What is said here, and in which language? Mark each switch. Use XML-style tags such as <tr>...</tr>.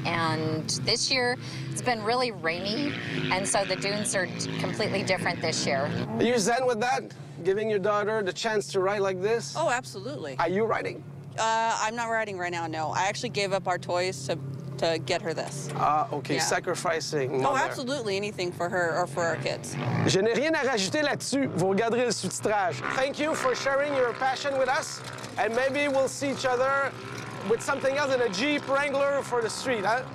<en>And this year, it's been really rainy, and so the dunes are completely different this year. Are you zen with that? Giving your daughter the chance to ride like this? Oh, absolutely. Are you riding? I'm not riding right now, no. I actually gave up our toys to get her this. Ah, OK. Yeah. Sacrificing. Oh, absolutely. Anything for her or for our kids.</en> <fr>Je n'ai rien à rajouter là-dessus. Vous regarderez le sous-titrage.</fr> <en>Thank you for sharing your passion with us. And maybe we'll see each other with something else in a Jeep Wrangler for the street, huh?</en>